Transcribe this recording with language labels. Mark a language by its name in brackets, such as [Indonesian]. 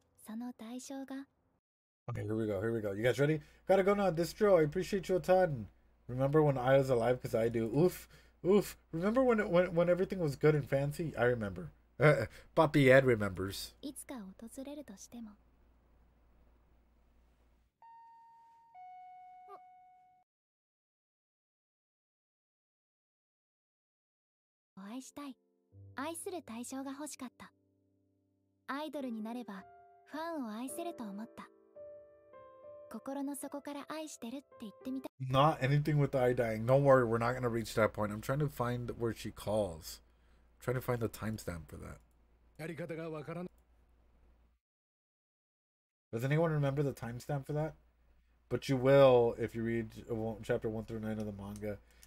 [English] Okay, here we go. Here we go. You guys ready? Gotta go now. Distro, I appreciate you a ton. Remember when I was alive? Because I do. Oof. Oof. Remember when everything was good and fancy? I remember. Papi Ed remembers. [Japanese] いつか訪れるとしても。愛したい。愛する対象が欲しかった。アイドルになればファンを愛せると思った。心の底から愛してるって言ってみた。 [English] Not anything with I dying. Don't worry, we're not gonna reach that point. I'm trying to find where she calls. I'm trying to find the timestamp for that. Does anyone remember the timestamp for that? But you will if you read chapter 1 through 9 of the manga.